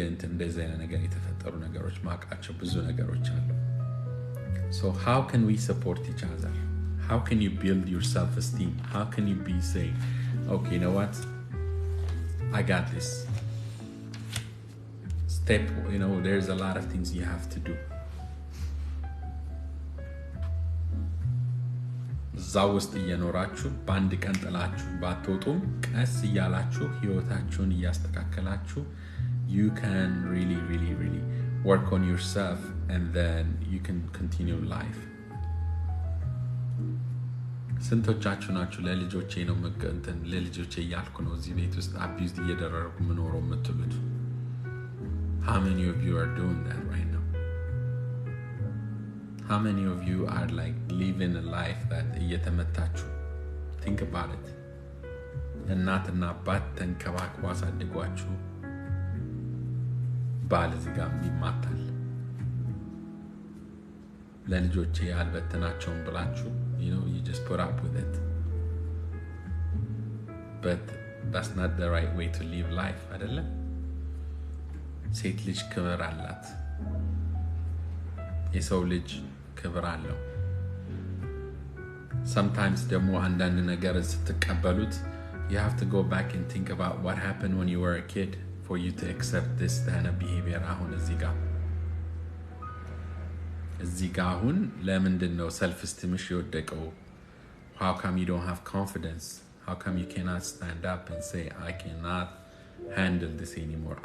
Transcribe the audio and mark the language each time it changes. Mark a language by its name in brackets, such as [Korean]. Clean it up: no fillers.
[Amharic] እንደዚህ አይነት ነገር የተፈጠሩ ነገሮች ማቃቸው ብዙ ነገሮች አሉ. [English] So how can we support each other? How can you build your self-esteem? How can you be say, okay, you know what? I got this. Step, there's a lot of things you have to do. [Amharic] እዛው ውስጥ እየኖራችሁ በአንድ ቀን ጥላችሁ ባትወጡም ቀስ እያላችሁ ህይወታችሁን እያስተካከላችሁ [English] you can really work on yourself and then you can continue life. [Amharic] ስንቶቻችሁ ናችሁ ለልጆቼ ነው ለልጆቼ እያልኩ ነው እዚህ ቤት ውስጥ አቢዩዝ እየደረረኩ ምኖረው የምትሉት? [English] How many of you are doing that right now? How many of you are like living a life that [Amharic] እየተመታችሁ? [English] Think about it. [Amharic] እናትና አባት ተንከባክቦ አሳድጓችሁ ባል እዚህ ጋር ይማታል። ለልጆቼ አልበተናቸውም ብላችሁ [English] you just put up with it. But that's not the right way to live life, [Amharic] አይደለም? ሴት ልጅ ክብር አላት። የሰው ልጅ ክብር አለው። [English] sometimes [Amharic] ደግሞ አንዳንድ ነገር ስትቀበሉት [English] you have to go back and think about what happened when you were a kid for you to accept this kind of behavior. [Amharic] አሁን እዚህ ጋር አሁን ለምንድን ነው self esteem የወደቀው? [English] How come you don't have confidence? How come you cannot stand up and say I cannot handle this anymore?